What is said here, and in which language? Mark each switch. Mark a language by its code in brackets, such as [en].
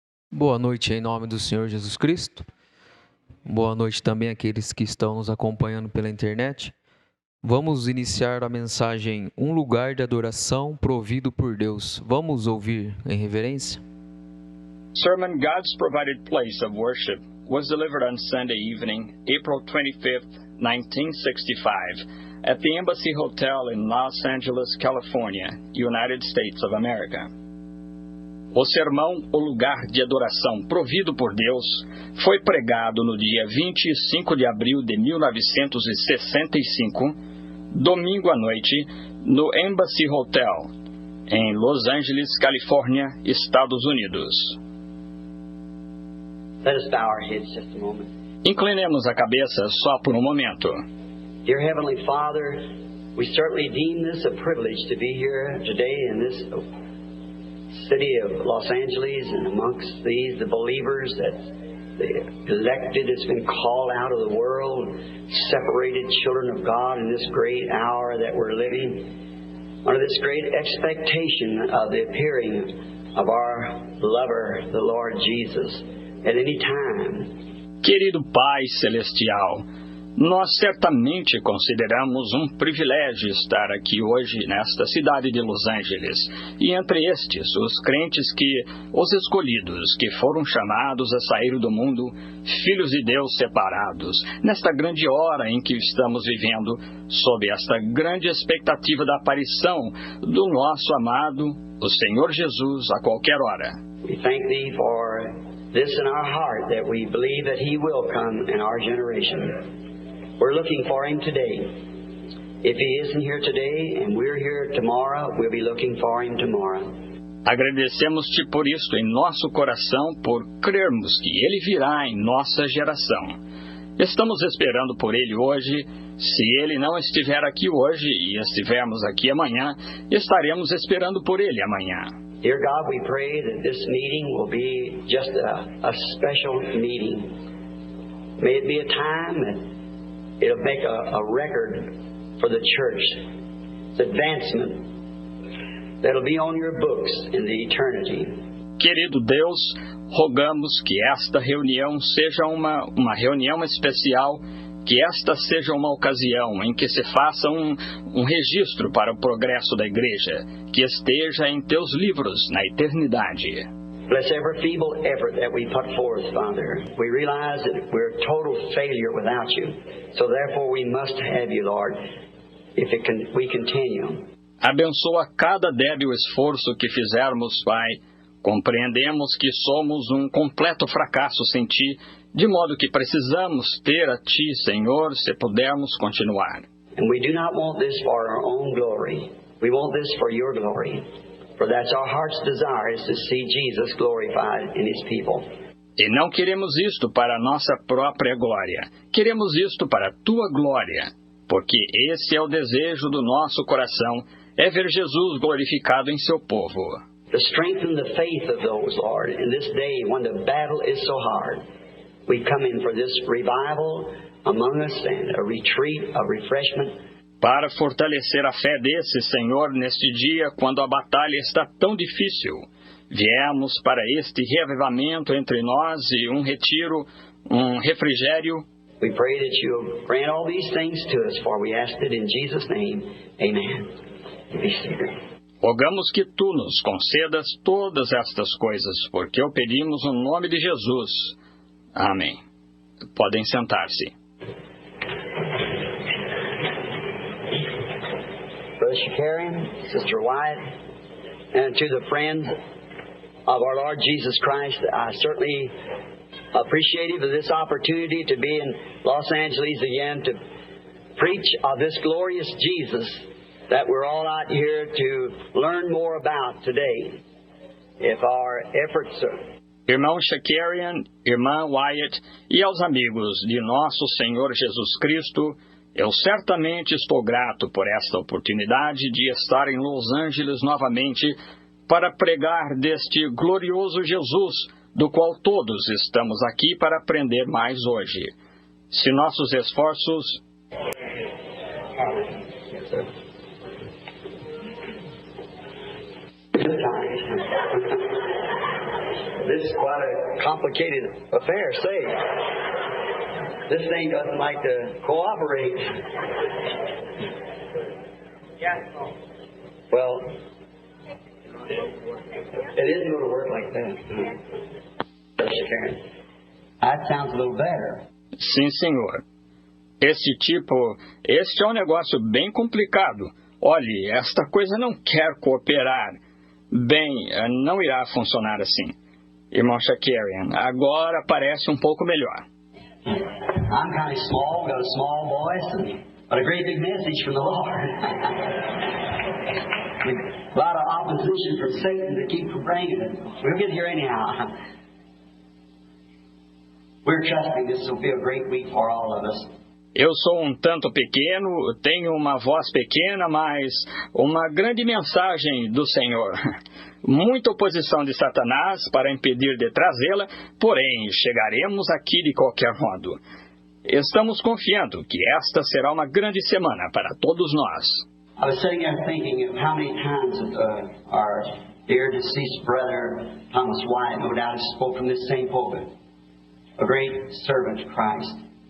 [pt] Boa noite em nome do Senhor Jesus Cristo. Boa noite também àqueles que estão nos acompanhando pela internet. Vamos iniciar a mensagem Um Lugar de Adoração Provido por Deus. Vamos ouvir em reverência? [en] Sermon God's Provided Place of Worship was delivered on Sunday evening, April 25th, 1965, at the Embassy Hotel in Los Angeles, California, United States of America. [pt] O sermão O Lugar de Adoração Provido por Deus foi pregado no dia 25 de abril de 1965, domingo à noite, no Embassy Hotel, em Los Angeles, Califórnia, Estados Unidos. [en] Let us bow our heads just a moment. [pt] Inclinemos a cabeça só por um momento. [en] Dear Heavenly Father, we certainly deem this a privilege to be here today in this city of Los Angeles, and amongst these, the believers that the elected has been called out of the world, separated children of God in this great hour that we're living, under this great expectation of the appearing of our lover, the Lord Jesus, at any time. [pt] Querido Pai Celestial, nós certamente consideramos um privilégio estar aqui hoje nesta cidade de Los Angeles, e entre estes, os crentes os escolhidos, que foram chamados a sair do mundo, filhos de Deus separados, nesta grande hora em que estamos vivendo, sob esta grande expectativa da aparição do nosso amado, o Senhor Jesus, a qualquer hora. [en] We thank Thee for this in our heart, that we believe that He will come in our generation. We're looking for Him today. If He isn't here today and we're here tomorrow, we'll be looking for Him tomorrow. [pt] Agradecemos-te por isto em nosso coração, por crermos que Ele virá em nossa geração. Estamos esperando por Ele hoje. Se Ele não estiver aqui hoje e estivermos aqui amanhã, estaremos esperando por Ele amanhã. [en] Dear God, we pray that this meeting will be just a special meeting. May it be a time that it'll make a record for the church. It's advancement that'll be on your books in the eternity. [pt] Querido Deus, rogamos que esta reunião seja uma reunião especial, que esta seja uma ocasião em que se faça um registro para o progresso da igreja, que esteja em teus livros na eternidade. [en] Bless every feeble effort that we put forth, Father. We realize that we're a total failure without You. So therefore we must have You, Lord, if we continue. [pt] Abençoa cada débil esforço que fizermos, Pai. Compreendemos que somos um completo fracasso sem Ti, de modo que precisamos ter a Ti, Senhor, se pudermos continuar. [en] And we do not want this for our own glory. We want this for Your glory. For that's our heart's desire, is to see Jesus glorified in His people. [pt] E não queremos isto para a nossa própria glória. Queremos isto para a Tua glória. Porque esse é o desejo do nosso coração, é ver Jesus glorificado em Seu povo. [en] To strengthen the faith of those, Lord, in this day when the battle is so hard. We come in for this revival among us and a retreat, a refreshment. [pt] Para fortalecer a fé desse, Senhor, neste dia, quando a batalha está tão difícil, viemos para este reavivamento entre nós e um retiro, um refrigério. [en] We pray that You grant all these things to us, for we ask it in Jesus' name. Amen. Be seated. [pt] Rogamos que Tu nos concedas todas estas coisas, porque o pedimos no nome de Jesus. Amém. Podem sentar-se. [en] Brother Shakarian, Sister Wyatt, and to the friends of our Lord Jesus Christ, I certainly appreciative of this opportunity to be in Los Angeles again to preach of this glorious Jesus that we're all out here to learn more about today. If our efforts are... [pt] Irmão Shakarian, irmã Wyatt e aos amigos de nosso Senhor Jesus Cristo, eu certamente estou grato por esta oportunidade de estar em Los Angeles novamente para pregar deste glorioso Jesus, do qual todos estamos aqui para aprender mais hoje. Se nossos esforços... [en] this is quite a complicated affair, say. This thing doesn't like to cooperate. Well, it isn't going to work like that. That sounds a little better. [pt] Sim, senhor. Este é um negócio bem complicado. Olhe, esta coisa não quer cooperar. Bem, não irá funcionar assim. Irmão Shakarian, agora parece um pouco melhor. [en] I'm kind of small, got a small voice, but a great big message from the Lord. A lot of opposition from Satan to keep from bringing it. We'll get here anyhow. We're trusting this will be a great week for all of us. [pt] Eu sou um tanto pequeno, tenho uma voz pequena, mas uma grande mensagem do Senhor. Muita oposição de Satanás para impedir de trazê-la, porém chegaremos aqui de qualquer modo. Estamos confiando que esta será uma grande semana para todos nós. [en] I was sitting there thinking of how many times our dear deceased brother Thomas Wyatt, no doubt, has spoken from this same pulpit. A great servant of Christ.